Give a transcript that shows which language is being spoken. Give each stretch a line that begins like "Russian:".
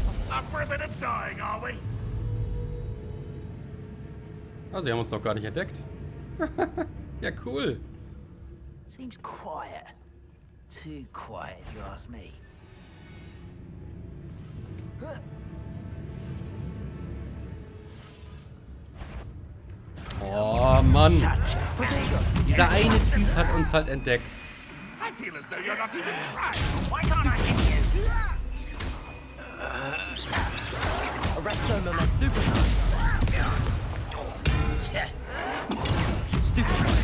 English: Up for a bit of dying, are we?
German: Ah, sie haben uns noch gar nicht entdeckt. Ja, cool.
English: Seems quiet. Too quiet, if you ask me.
German: Oh, Mann. Dieser eine Typ hat uns halt entdeckt.
English: I feel as though you're not even trying. Why can't I hit you? Arresto moment stupid. Stupid.